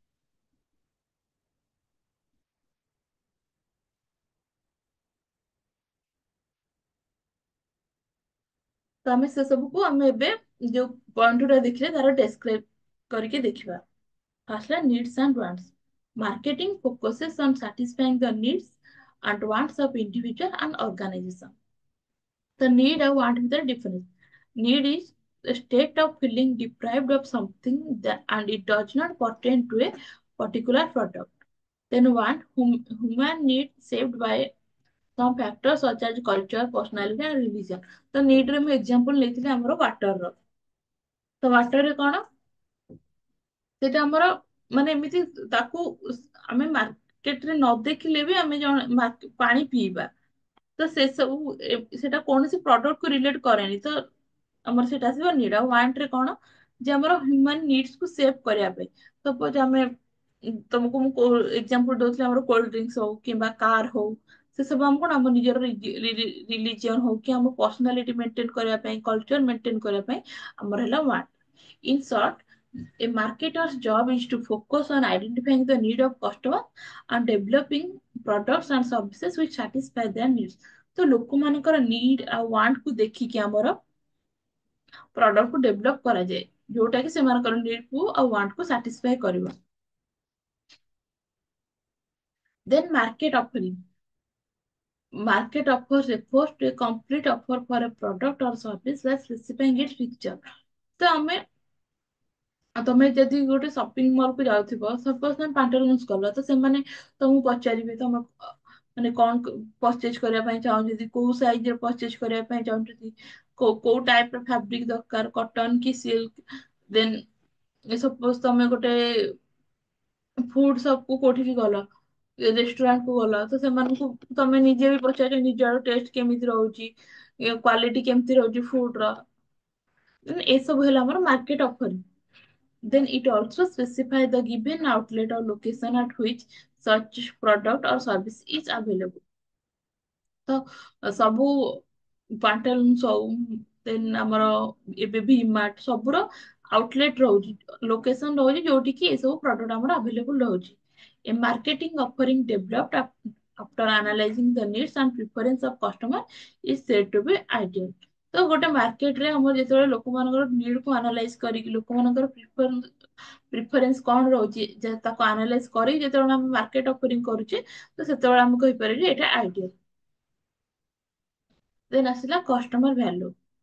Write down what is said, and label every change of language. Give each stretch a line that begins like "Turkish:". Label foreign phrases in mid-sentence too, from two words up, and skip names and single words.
Odia: ତ ଆମେ ସେ ସବୁକୁ ଆମେ ଏବେ ଯୋଉ ପଏଣ୍ଟ ଗୁରା ଦେଖିଲେ ତାର ଡେସକ୍ରାଇବ କରିକି ଦେଖିବା।
English: first ହେଲା needs and wants. Marketing focuses on satisfying the needs and wants of individual and organization. The need and want is the difference. Need is a state of feeling deprived of something that, and it does not pertain to a particular product. Then want, human need saved by some factors such as culture, personality and religion.
Odia: ତ need ରେ ମୁଁ example ନେଇଥିଲି ଆମର water ର। ତ water ରେ କଣ ସେଇଟା ଆମର ମାନେ ଏମିତି ତାକୁ ଆମେ ମାର୍କେଟରେ ନ ଦେଖିଲେ ବି ଆମେ ଜଣେ ପାଣି ପିଇବା। ତ ସେ ସବୁ ସେଟା କୌଣସି ପ୍ରଡକ୍ଟ କୁ ରିଲେଟ କରେନି। ତ ଆମର ସେଟା ଆସିବ ନିଡ୍। ଆଉ ୱାଣ୍ଟ ରେ କଣ ଯେ ଆମର
English: human needs
Odia: କୁ ସେଭ୍ କରିବା ପାଇଁ। ସପୋଜ ଆମେ ତମକୁ ମୁଁ ଏକ୍ସାମ୍ପଲ ଦଉଥିଲି ଆମର
English: cold drinks
Odia: ହଉ କିମ୍ବା କାର ହଉ, ସେ ସବୁ ଆମ କଣ ଆମ ନିଜର ରିଲିଜିଅନ ହଉ କି ଆମ
English: personality maintain
Odia: କରିବା ପାଇଁ,
English: culture maintain
Odia: କରିବା ପାଇଁ ଆମର ହେଲା ୱାଣ୍ଟ।
English: In short, a marketer's job is to focus on identifying the need of customer and developing products and services which satisfy their needs.
Odia: ତ ଲୋକମାନଙ୍କର ନିଡ୍ ଆଉ ୱାଣ୍ଟ କୁ ଦେଖିକି ଆମର ପ୍ରଡକ୍ଟ କୁ ଡେଭଲପ କରାଯାଏ, ଯୋଉଟା କି ସେମାନଙ୍କର ନିଡ୍ କୁ ଆଉ ୱାଣ୍ଟ କୁ ସାଟିସ୍ଫାଏ କରିବ।
English: Then market offering. Market offers refers to a complete offer for a product or service by specifying its feature.
Odia: ତ ଆମେ ଆଉ ତମେ ଯଦି ଗୋଟେ
English: shopping mall
Odia: କୁ ଯାଉଥିବ, ସପୋଜ ତମେ ପାଣ୍ଟାଲୁନ୍ସ କଲ, ତ ସେମାନେ ତମକୁ ପଚାରିବେ ତମେ ମାନେ କଣ ପରଚେଜ କରିବା ପାଇଁ ଚାହୁଁଛନ୍ତି, କୋଉ ସାଇଜ ରେ ପରଚେଜ କରିବା ପାଇଁ ଚାହୁଁଛନ୍ତି, କୋଉ ଟାଇପ ର ଫାବ୍ରିକ ଦରକାର, କଟନ କି ସିଲ୍କ।
English: then suppose
Odia: ତମେ ଗୋଟେ
English: food shop
Odia: କୁ କୋଉଠିକି ଗଲ, ରେଷ୍ଟୁରାଣ୍ଟ କୁ ଗଲ, ତ ସେମାନଙ୍କୁ ତମେ ନିଜେ ବି ପଚାରୁଛ ନିଜର ଟେଷ୍ଟ କେମିତି ରହୁଛି, କ୍ୱାଲିଟି କେମିତି ରହୁଛି ଫୁଡ ର। ଏସବୁ ହେଲା ଆମର
English: market offering. Then it also specify the given outlet or location at which such product or service is available.
Odia: ତ ସବୁ ପାଣ୍ଟାଲୁନ୍ସ ହଉ, ଦେନ୍ ଆମର ଏବେ ଭି ମାର୍ଟ ସବୁର ଆଉଟଲେଟ ରହୁଛି, ଲୋକେସନ ରହୁଛି ଯୋଉଠି କି ଏସବୁ ପ୍ରଡକ୍ଟ ଆମର ଆଭେଲେବୁଲ ରହୁଛି।
English: A marketing offering developed after analyzing the needs and preference of customer is said to be ideal.
Odia: ତ ଗୋଟେ ମାର୍କେଟରେ ଆମର ଯେତେବେଳେ ଲୋକମାନଙ୍କର ନିଡ୍ କୁ ଆନାଲାଇଜ କରିକି ଲୋକମାନଙ୍କର ପ୍ରିଫରେନ୍ସ କଣ ରହୁଛି ତାକୁ ଆନାଲାଇଜ କରି ଯେତେବେଳେ ଆମେ
English: market offering
Odia: କରୁଛେ, ତ ସେତେବେଳେ ଆମେ କହିପାରିବା ଯେ ଏଇଟା ଆଇଡିଆଲ। ଦେନ୍ ଆସିଲା
English: customer value.